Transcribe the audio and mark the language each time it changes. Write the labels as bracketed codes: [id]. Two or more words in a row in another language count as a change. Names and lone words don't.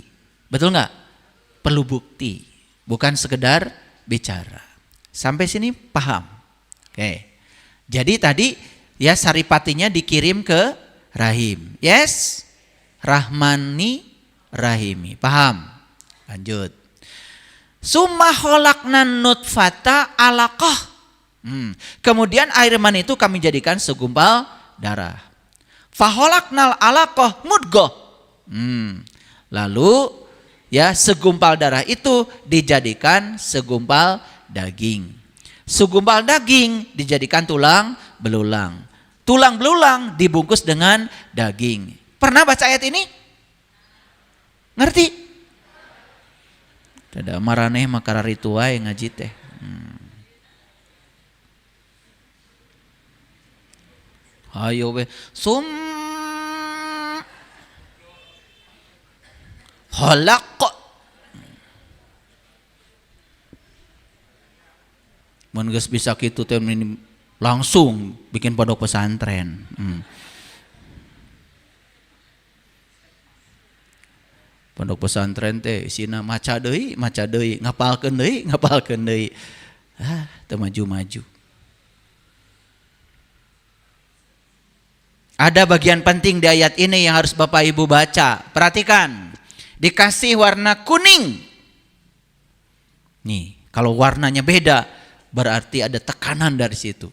[id] Betul nggak? Perlu bukti. Bukan sekedar bicara. Sampai sini paham? Oke. Jadi tadi ya saripatinya dikirim ke rahim. Yes? [ar] رحمن رحيم. [id] Paham? Lanjut. [ar] ثم خلقنا النطفة علقة. [id] Kemudian air mani itu kami jadikan segumpal darah. [ar] فخلقنا العلقة مضغة. [id] Lalu ya segumpal darah itu dijadikan segumpal daging. Segumpal daging dijadikan tulang belulang. Tulang belulang dibungkus dengan daging. Pernah baca ayat ini? Ngerti? [su] Ada maraneh makara ritual ngaji teh. Ayo we khalaq. Mun geus bisa kitu teh langsung bikin pondok pesantren. Pondok pesantren teh isina maca deui, ngapalkeun deui. Teu maju-maju. [id] Ada bagian penting di ayat ini yang harus Bapak Ibu baca. Perhatikan. Dikasih warna kuning. Nih, kalau warnanya beda berarti ada tekanan dari situ.